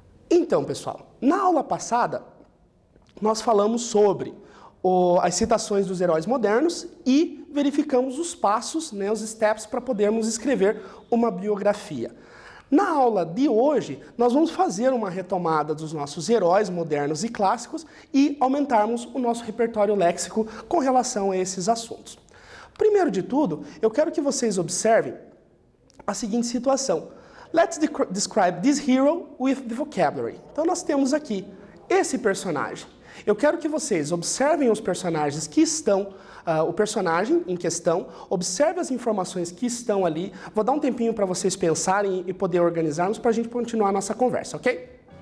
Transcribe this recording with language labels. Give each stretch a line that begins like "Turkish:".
Portuguese: Então, pessoal, na aula passada nós falamos sobre as citações dos heróis modernos e verificamos os passos, os steps para podermos escrever uma biografia. Na aula de hoje, nós vamos fazer uma retomada dos nossos heróis modernos e clássicos e aumentarmos o nosso repertório léxico com relação a esses assuntos. Primeiro de tudo, eu quero que vocês observem a seguinte situação.
English: Let's describe this hero with the vocabulary.
Portuguese: Então nós temos aqui esse personagem. Eu quero que vocês observem os personagens que estão, o personagem em questão, observe as informações que estão ali. Vou dar um tempinho para vocês pensarem e poder organizarmos para a gente continuar a nossa conversa, ok?